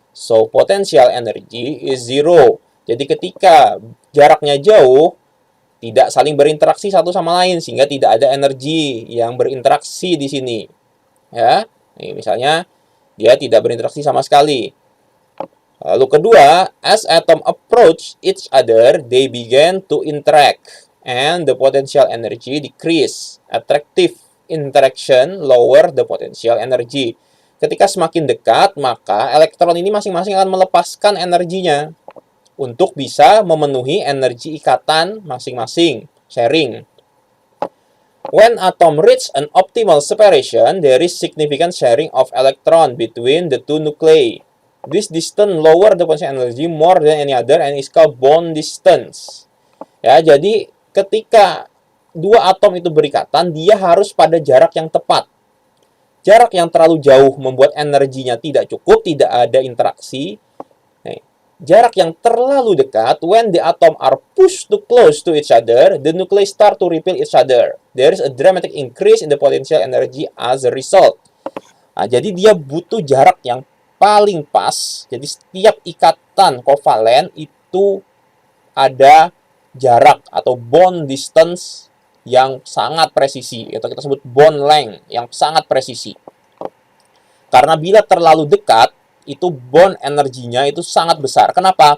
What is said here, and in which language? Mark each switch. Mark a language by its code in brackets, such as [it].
[en] So potential energy is zero. [id] Jadi ketika jaraknya jauh, tidak saling berinteraksi satu sama lain sehingga tidak ada energi yang berinteraksi di sini. Ya. Ini misalnya dia tidak berinteraksi sama sekali. Lalu kedua, [en] as atom approach each other, they begin to interact and the potential energy decrease. Attractive interaction lower the potential energy. [id] Ketika semakin dekat, maka elektron ini masing-masing akan melepaskan energinya untuk bisa memenuhi energi ikatan masing-masing, sharing. [en] When atom reach an optimal separation, there is significant sharing of electron between the two nuclei. This distance lower the potential energy more than any other and is called bond distance. [id] Ya, jadi ketika 2 atom itu berikatan, dia harus pada jarak yang tepat. Jarak yang terlalu jauh membuat energinya tidak cukup, tidak ada interaksi. Nah, jarak yang terlalu dekat, [en] when the atom are pushed too close to each other, the nuclei start to repel each other. There is a dramatic increase in the potential energy as a result. [id] Nah, jadi dia butuh jarak yang paling pas. Jadi setiap ikatan kovalen itu ada jarak atau bond distance yang sangat presisi, atau kita sebut bond length yang sangat presisi. Karena bila terlalu dekat, itu bond energinya itu sangat besar. Kenapa?